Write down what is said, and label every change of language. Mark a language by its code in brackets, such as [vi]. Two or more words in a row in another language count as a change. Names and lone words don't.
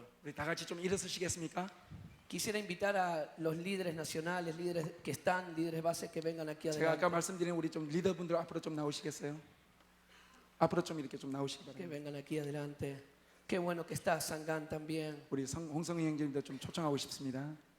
[ko] 우리 다 같이 좀 일어서시겠습니까? [es] Quisiera invitar a los líderes nacionales, líderes que están, líderes bases que vengan aquí [ko] 제가 아까 [es] adelante. [ko] 말씀드린 우리 좀 리더분들 앞으로 좀 나오시겠어요? 앞으로 좀 이렇게 좀 나오시기 [es] Que [ko] 바랍니다. [es] vengan aquí adelante. Qué bueno que está Sangán también. [ko] 우리 홍성희 형제님도 좀 초청하고 싶습니다.